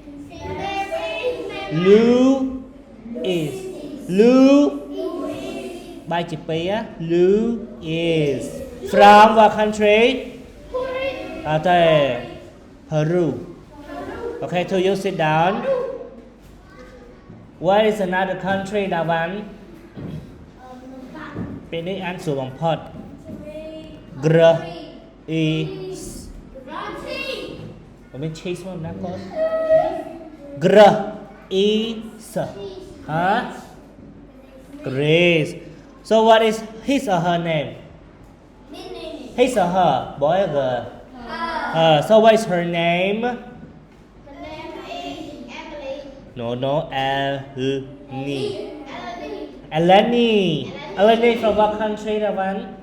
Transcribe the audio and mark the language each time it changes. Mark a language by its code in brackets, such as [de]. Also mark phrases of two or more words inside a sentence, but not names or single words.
[en] Louis. From what country? Peru. Okay, to you sit down. What is another country that one? [km] ពេលនេះអានស្រួលបំផុត Greece មិនមែន cheese មកណាកូន Greece Greece. [en] So what is his or her name? His or her, boy or girl? So what is her name? No, Eleni from what country that one?